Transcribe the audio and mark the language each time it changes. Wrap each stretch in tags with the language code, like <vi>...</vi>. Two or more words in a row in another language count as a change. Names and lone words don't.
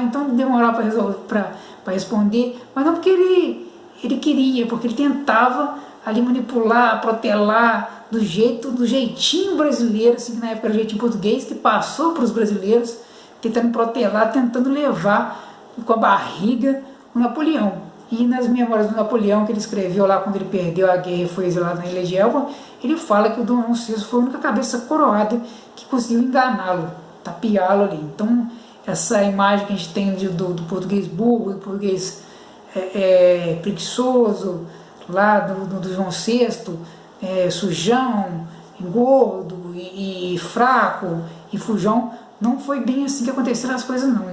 <pt>Então ele demorava para responder, mas não porque ele queria, porque ele tentava ali manipular, protelar do jeitinho brasileiro, assim, que na época era o jeitinho português, que passou para os brasileiros, tentando protelar, tentando levar com a barriga o Napoleão. E nas memórias do Napoleão, que ele escreveu lá quando ele perdeu a guerra e foi exilado na Ilha de Elba, ele fala que o Dom João VI foi a única cabeça coroada que conseguiu enganá-lo, tapeá-lo ali. Então, essa imagem que a gente tem do português burro, do português preguiçoso, lá do João VI, sujão, gordo e fraco e fujão, não foi bem assim que aconteceram as coisas não.</pt>